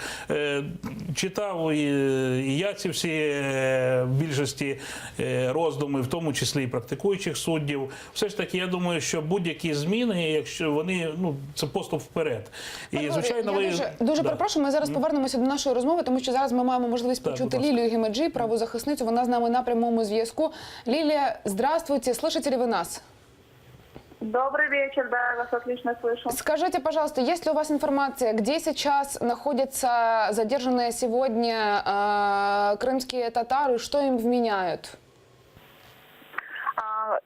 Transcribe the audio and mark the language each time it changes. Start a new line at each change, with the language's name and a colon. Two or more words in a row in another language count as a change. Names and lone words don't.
Ukrainian: Читав і я ці всі більшості роздуми, в тому числі і практикуючих суддів. Все ж таки, я думаю, що будь-які зміни, якщо вони, це поступ вперед. І, звичайно, я дуже перепрошую, ми зараз повернемося до нашої розмови, тому що зараз ми маємо можливість почути Лілію Гімеджі, правозахисницю, вона з нами на прямому зв'язку.
Russian: Лилия, здравствуйте, слышите ли вы нас? Добрый вечер, да, я вас отлично слышу. Скажите, пожалуйста, есть ли у вас информация, где сейчас находятся задержанные сегодня крымские татары, что им вменяют?